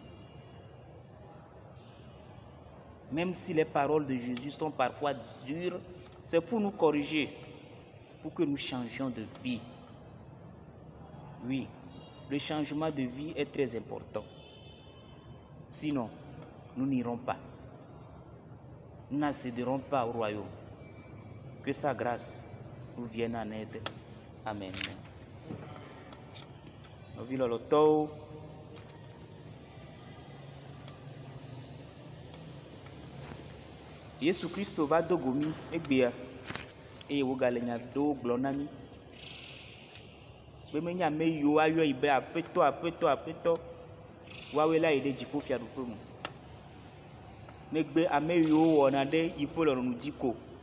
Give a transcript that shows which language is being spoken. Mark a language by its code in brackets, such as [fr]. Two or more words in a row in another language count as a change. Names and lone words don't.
[fr] Même si les paroles de Jésus sont parfois dures, c'est pour nous corriger, pour que nous changions de vie. Oui, le changement de vie est très important. Sinon, nous n'irons pas. Nous n'accéderons pas au royaume. Que sa grâce nous vienne en aide. Amen. [ee] Yesu Kristo va do gomi egbea eye wogale nya do gblɔ na mi be menya ame yiwo ayɔ yi be aƒetɔ woawoe la yi ɖe dziƒofiaɖuƒe me negbe ame yiwo wɔna ɖe yiƒe lɔlɔ̃nu dzi ko